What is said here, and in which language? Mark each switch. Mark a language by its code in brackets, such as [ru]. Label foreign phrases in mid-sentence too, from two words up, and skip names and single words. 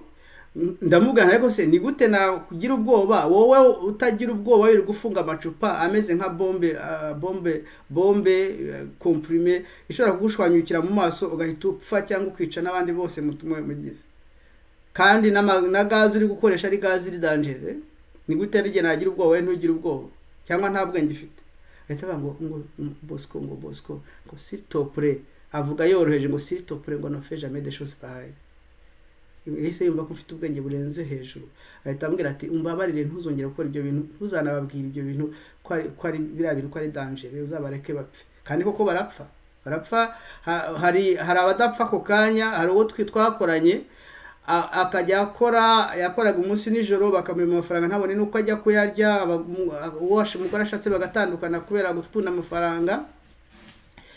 [rw] Ndamubwira ariko se ni gute na kugira ubwoba wowe utagira ubwoba wiri gufunga amacupa ameze nka [fr] bombe comprimé [rw] ishobora kugushwanyukira mu maso ugahita upfa cyangwa kwica n'abandi bose mutumwe mugize, kandi na gaz uri gukoresha ari gaz iri danger. Ni gute rige nagira ubwoba we ntugira ubwoba cyangwa nta bwenge ifite? Ahita ngo Bosco ngo [fr] s'il te plaît, [rw] avuga yoroheje ngo [fr] s'il te plaît ngo no fais jamais des choses pareilles. [rw] Ese yumva ko mfite ubwenge burenze hejuru, ahita ambwira ati umbabarire ntuzongera gukora ibyo bintu, ntuzanababwira ibyo bintu ko ari biriya bintu ko ari danger, uzabareke bapfe. Kandi koko barapfa hari abadapfa ko kanya. Hari uwo twakoranye akajya yakoraga umunsi nijoro bakamenya amafaranga ntabone nuko ajya kuyarya, umugore ashatse bagatandukana kubera gutunda amafaranga.